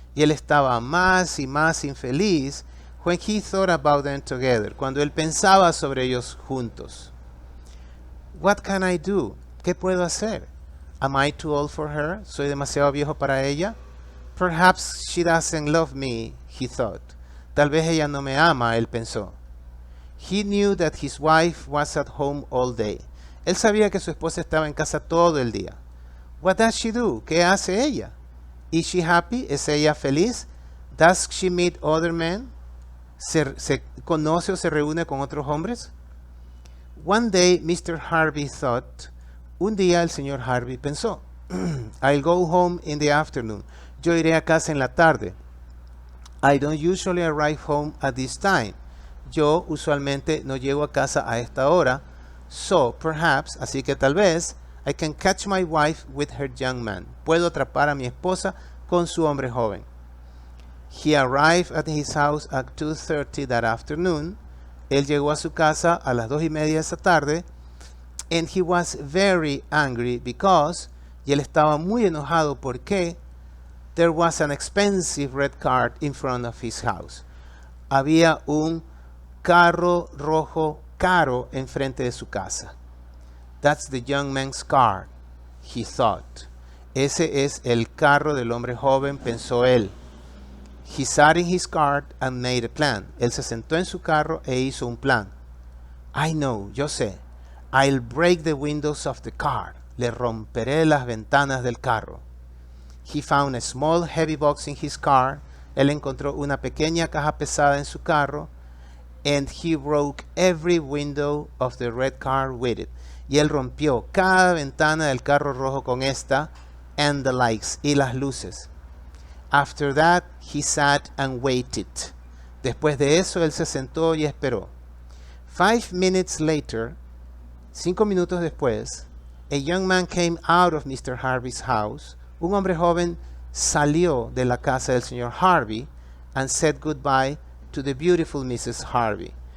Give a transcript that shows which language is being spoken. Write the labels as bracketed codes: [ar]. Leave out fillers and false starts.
[es] Y él estaba más y más infeliz [en] when he thought about them together. [es] Cuando él pensaba sobre ellos juntos. [en] What can I do? [es] ¿Qué puedo hacer? [en] Am I too old for her? [es] ¿Soy demasiado viejo para ella? [en] Perhaps she doesn't love me, he thought. [es] Tal vez ella no me ama, él pensó. [en] He knew that his wife was at home all day. [es] Él sabía que su esposa estaba en casa todo el día. [en] What does she do? [es] ¿Qué hace ella? [en] Is she happy? [es] ¿Es ella feliz? [en] Does she meet other men? [es] ¿Se conoce o se reúne con otros hombres? [en] One day, Mr. Harvey thought, [es] un día el señor Harvey pensó, [en] I'll go home in the afternoon. [es] Yo iré a casa en la tarde. [en] I don't usually arrive home at this time. [es] Yo usualmente no llego a casa a esta hora. [en] So, perhaps, [es] así que tal vez, [en] I can catch my wife with her young man. [es] Puedo atrapar a mi esposa con su hombre joven. [en] He arrived at his house at 2:30 that afternoon. [es] Él llegó a su casa a las 2:30 de esa tarde. [en] And he was very angry because, [es] y él estaba muy enojado porque [en] there was an expensive red car in front of his house. [es] Había un carro rojo caro enfrente de su casa. [en] That's the young man's car, he thought. [es] Ese es el carro del hombre joven, pensó él. [en] He sat in his car and made a plan. [es] Él se sentó en su carro e hizo un plan. [en] I know, [es] yo sé. [en] I'll break the windows of the car. [es] Le romperé las ventanas del carro. [en] He found a small heavy box in his car. [es] Él encontró una pequeña caja pesada en su carro. [en] And he broke every window of the red car with it. [es] Y él rompió cada ventana del carro rojo con esta, [en] and the lights, [es] y las luces. [en] After that, he sat and waited. [es] Después de eso, él se sentó y esperó. [en] 5 minutes later, [es] 5 minutos después, [en] a young man came out of Mr. Harvey's house. [es] Un hombre joven salió de la casa del señor Harvey [en] and said goodbye to the beautiful Mrs. Harvey.